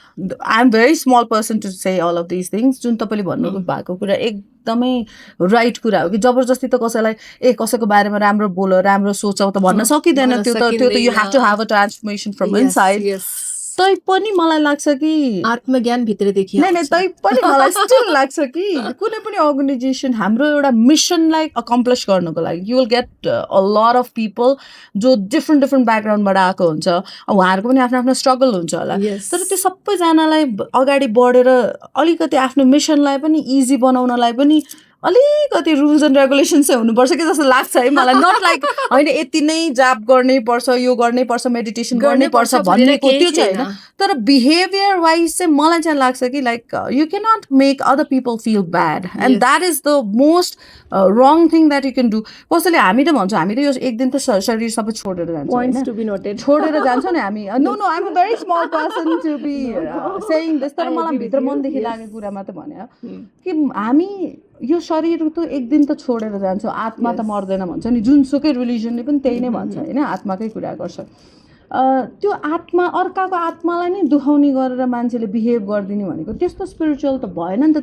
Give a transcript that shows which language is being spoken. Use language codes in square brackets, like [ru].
[en] I am very small person to say all of this things. [ne] जुन तपाईँले भन्नु भएको कुरा एकदमै राइट कुरा हो कि जबरजस्ती त कसैलाई कसैको बारेमा राम्रो बोल, राम्रो सोचौ त भन्न सकिँदैन। [en] त्यो त you have to have a transformation from inside. [ne] तै पनि मलाई लाग्छ कि आत्मज्ञान भित्रदेखि नै तै पनि मलाई स्टिल लाग्छ कि कुनै पनि अर्गनाइजेसन हाम्रो एउटा मिसनलाई अकम्प्लिस गर्नको लागि [en] you will get a lot of people [ne] जो डिफ्रेन्ट ब्याकग्राउन्डबाट आएको हुन्छ। उहाँहरूको पनि आफ्नो आफ्नो स्ट्रगल हुन्छ होला, तर त्यो सबैजनालाई अगाडि बढेर अलिकति आफ्नो मिसनलाई पनि इजी बनाउनलाई पनि अलिकति रुल्स एन्ड रेगुलेसन्स चाहिँ हुनुपर्छ कि जस्तो लाग्छ है मलाई। नट लाइक होइन यति नै जाप गर्नै पर्छ, यो गर्नै पर्छ, मेडिटेसन गर्नै पर्छ भन्नेको त्यो चाहिँ होइन। तर बिहेभियर वाइज चाहिँ मलाई चाहिँ लाग्छ कि [en] Like you can not make other people feel bad and that is the most wrong thing that you can do. [ne] कसैले हामी त भन्छौँ हामी त यो एक दिन त शरीर सबै छोडेर जान्छौँ, छोडेर जान्छौँ नि हामी। [en] No I am a very small person to be saying this. [ne] तर मलाई भित्र मनदेखि लागेको कुरा मात्र भने कि हामी यो शरीर त एक दिन त छोडेर जान्छौँ, आत्मा त मर्दैन भन्छ नि। जुनसुकै रिलिजनले पनि त्यही नै भन्छ होइन, आत्माकै कुरा गर्छ। त्यो आत्मा अर्काको आत्मालाई नै दुखाउने गरेर मान्छेले बिहेभ गरिदिने भनेको त्यस्तो स्पिरिचुअल त भएन नि त।